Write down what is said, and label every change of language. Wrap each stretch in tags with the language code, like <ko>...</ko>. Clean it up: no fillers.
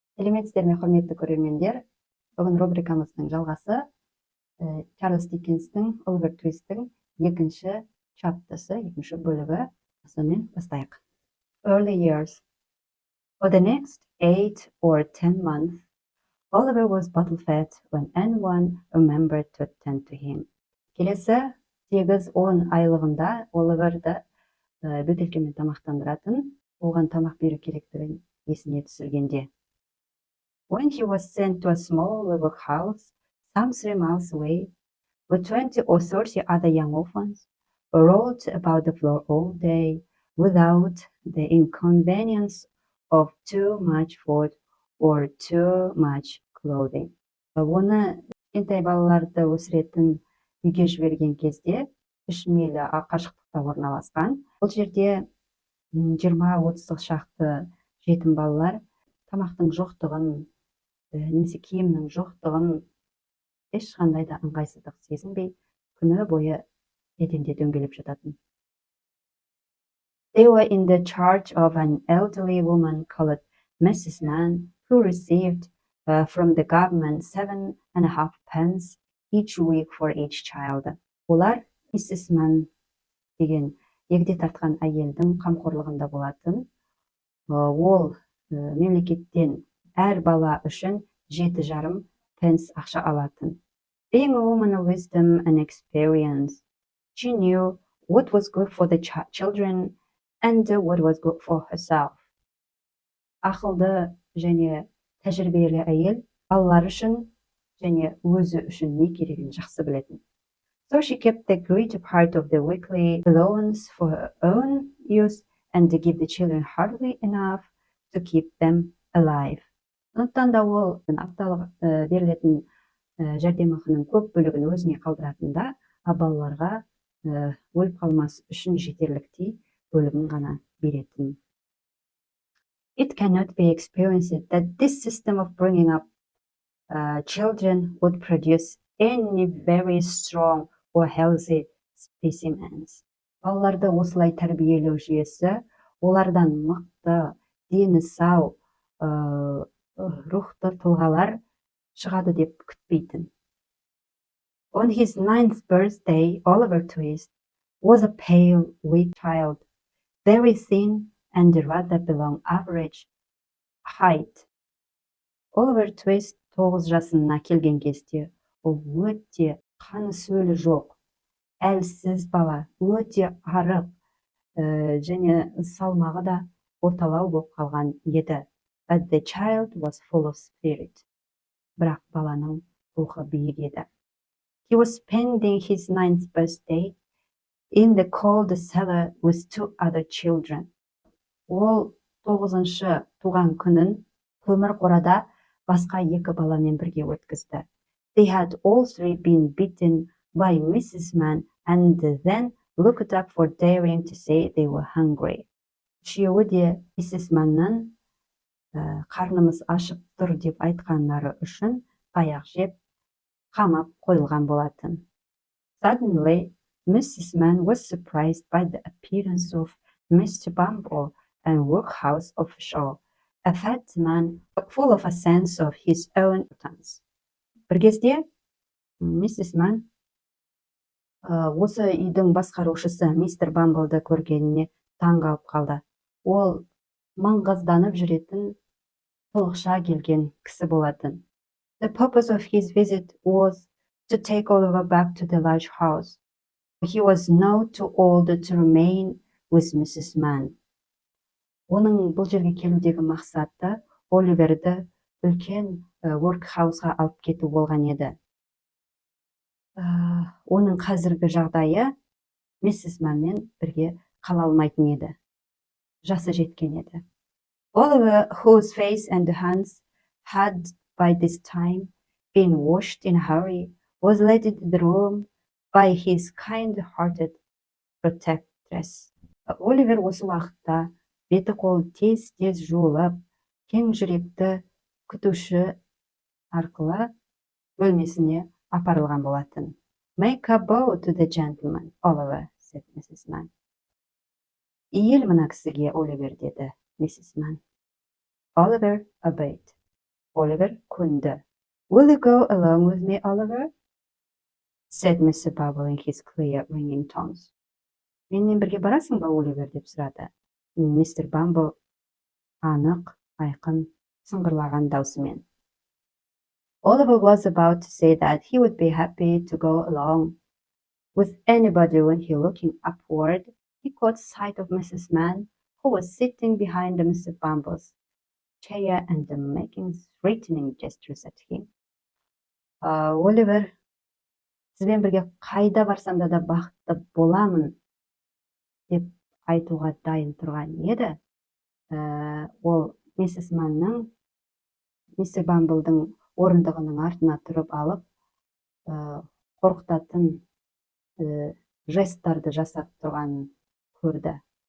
<kk>Салеметсізбе, құрметті көрермендер. Бүгін рубрикамыздың жалғасы ЧАРЛЬС ДИККЕНСтің ОЛИВЕР ТВИСТтің екінші чаптысы, екінші бөлігі. Сонымен бастайық.</kk> <en>Early years. For the next 8 or 10 months, Oliver was bottle-fed when anyone remembered to attend to him.</en> <kk>Келесі 8-10 айлығында Оливерді бөтелкемен тамақтандыратын, оған тамақ беру керектігін есіне түсіргенде.</kk> <en>When he was sent to a small living house, some 3 miles away, with 20 or 30 other young orphans, who rolled about the floor all day without the inconvenience of too much food or too much clothing.</en> <kk>Оны кішкентай балаларды өсіретін үйге жіберген кезде 3 миль қашықтықта орналасқан. Бұл жерде 20-30 шақты жетім балалар тамақтың жоқтығын, немесе киімнің жоқтығын ешқандай да ыңғайсыздық сезінбей, күні бойы еденде дөңгелеп жататын.</kk> <en>They were in the charge of an elderly woman called Mrs. Mann, who received from the government 7.5 pence each week for each child.</en> <kk>Олар Mrs. Mann деген егде тартқан әйелдің қамқорлығында болатын. Ол мемлекеттен әр бала үшін 7,5 пенс ақша алатын.</kk> <en>Being a woman of wisdom and experience, she knew what was good for the children and what was good for herself.</en> <kk>Ақылды және тәжірибелі әйел балалар үшін және өзі үшін не керегін жақсы білетін.</kk> <en>So she kept the greater part of the weekly allowance for her own use and to give the children hardly enough to keep them alive.</en> <kk>Сондықтан да ол апталық берілетін жәрдемақының көп бөлігін өзіне қалдыратында, балаларға өліп қалмас үшін жетерліктей бөлігін ғана беретін.</kk> <en>It cannot be experienced that this system of bringing up children would produce any very strong or healthy specimens.</en> <kk>Балаларды осылай тәрбиелеу жүйесі олардан мықты, дені сау, рухты тұлғалар шығады деп күтпейтін.</kk> <en>On his 9th birthday, Oliver Twist was a pale, weak child, very thin and rather below average height.</en> <kk>Oliver Twist 9 жасына келген кезде, ол өте қаны сөлі жоқ, әлсіз бала, өте арық және салмағы да орталау болып қалған еді.</kk> <en>But the child was full of spirit.</en> <kk>Бірақ баланың рухы биік еді.</kk> <en>He was spending his 9th birthday in the cold cellar with 2 other children.</en> <kk>Ол 9-шы туған күнін көмір қорада басқа 2 баламен бірге өткізді.</kk> <en>They had all 3 been beaten by Mrs. Mann and then looked up for daring to say they were hungry.</en> <kk>Үшеуі де Mrs. Mann'нан қарнымыз ашып тұр деп айтқанлары үшін таяқ жеп, қамап қойылған болатын.</kk> <en>Suddenly, Mrs. Mann was surprised by the appearance of Mr. Bumble, a workhouse official, a fat man full of a sense of his own importance.</en> <kk>Бір кезде Mrs. Mann осы үйдің басқарушысы мистер Бамблды көргеніне таң қалып қалды. Ол маңғазданып жүретін толықша келген кісі болатын.</kk> <en>The purpose of his visit was to take Oliver back to the large house. He was now too old to remain with Mrs. Mann.</en> <kk>Оның бұл жерге келудегі мақсаты Оливерді үлкен workhouse-ға алып кету болған еді. Оның қазіргі жағдайы Mrs. Mann'мен бірге қала алмайтын еді. Жасы жеткен еді.</kk> <en>Oliver, whose face and hands had by this time been washed in a hurry, was led into the room by his kind-hearted protectress.</en> <kk>Оливер осы уақытта беті қолы тез-тез жуылып, кең жүректі күтуші арқылы бөлмесіне апарылған болатын.</kk> <en>Make a bow to the gentleman, Oliver, said Mrs. Mann.</en> <kk>Иіл мына кісіге, Оливер, деді Mrs. Mann.</kk> <en>Oliver obeyed.</en> <kk>Оливер көнді.</kk> <en>Will you go along with me, Oliver? Said Mr. Bumble in his clear, ringing tones.</en> <kk>Менімен бірге барасың ба, Оливер, деп сұрады. Мистер Бамбл анық, айқын, сыңғырлаған даусымен.</kk> <en>Oliver was about to say that he would be happy to go along with anybody when he looking upward, he caught sight of Mrs. Mann, who was sitting behind Mr. Bumble's chair and making threatening gestures at him.</en> <kk>Оливер, сізбен бірге қайда барсам да бақытты боламын деп айтуға дайын тұрған еді. Ол миссис Манның мистер Бамблдың орындығының артына тұрып алып, қорқытатын жесттарды жасап тұрғанын көрді.</kk>